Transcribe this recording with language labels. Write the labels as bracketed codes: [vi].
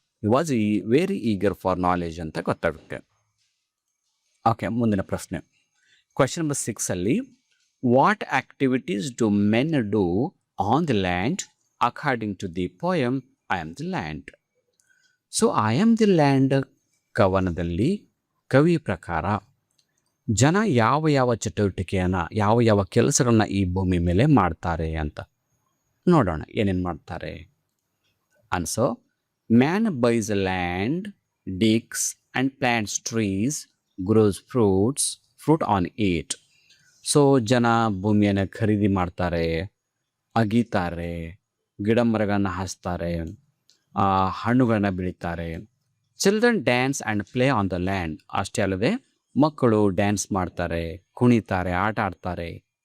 [en] he was very eager for knowledge [kn] ಅಂತ ಗೊತ್ತಾಗುತ್ತೆ. [en] okay, [kn] ಮುಂದಿನ ಪ್ರಶ್ನೆ [en] Question number 6 ಅಲ್ಲಿ what activities do men do on the land according to the poem I am the land? [kn] So I am the land ಕವನದಲ್ಲಿ ಕವಿ ಪ್ರಕಾರ ಜನ ಯಾವ ಯಾವ ಚಟುವಟಿಕೆಯನ್ನು, ಯಾವ ಯಾವ ಕೆಲಸಗಳನ್ನ ಈ ಭೂಮಿ ಮೇಲೆ ಮಾಡ್ತಾರೆ ಅಂತ ನೋಡೋಣ. ಏನೇನು ಮಾಡ್ತಾರೆ? [en] Answer: man buys land, digs and plants trees, grows fruit on it. [kn] So ಜನ ಭೂಮಿಯನ್ನು ಖರೀದಿ ಮಾಡ್ತಾರೆ, ಅಗೀತಾರೆ, ಗಿಡ ಮರಗಳನ್ನು ಹಾಸ್ತಾರೆ, ಹಣ್ಣುಗಳನ್ನ ಬೆಳೀತಾರೆ. [en] Children dance and play on the land. [kn] ಅಷ್ಟೇ ಅಲ್ಲದೆ ಮಕ್ಕಳು ಡ್ಯಾನ್ಸ್ ಮಾಡ್ತಾರೆ, ಕುಣಿತಾರೆ, ಆಟ ಆಡ್ತಾರೆ.